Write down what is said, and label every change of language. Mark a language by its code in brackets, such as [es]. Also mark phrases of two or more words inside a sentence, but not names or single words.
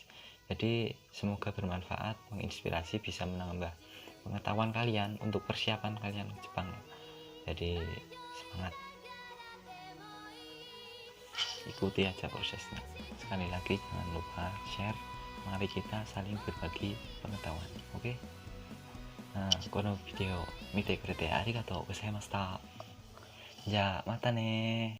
[id] Jadi semoga bermanfaat, menginspirasi, bisa menambah pengetahuan kalian untuk persiapan kalian ke Jepang. Jadi semangat, ikuti aja prosesnya. Sekali lagi jangan lupa share, mari kita saling berbagi pengetahuan. Oke? Nah, [ja] このビデオ見てくれてありがとうございました。じゃあまたね。